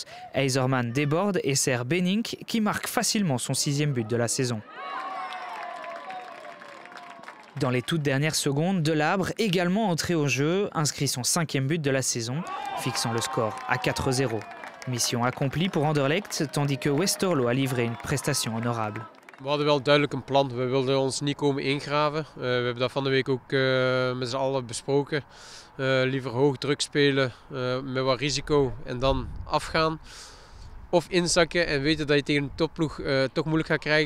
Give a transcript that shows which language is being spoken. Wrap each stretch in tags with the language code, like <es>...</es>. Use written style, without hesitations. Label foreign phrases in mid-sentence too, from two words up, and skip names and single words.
<fr>Eiserman déborde et sert Benink, qui marque facilement son 6e but de la saison. Dans les toutes dernières secondes, Delabre, également entré au jeu, inscrit son 5e but de la saison, fixant le score à 4-0. Mission accomplie pour Anderlecht, tandis que Westerlo a livré une prestation honorable.</fr> <nl>We hadden wel duidelijk een plan. We wilden ons niet komen ingraven. We hebben dat van de week ook met z'n allen besproken. Liever hoog druk spelen met wat risico en dan afgaan. of inzakken en weten dat je tegen een topploeg toch moeilijk gaat krijgen.</nl>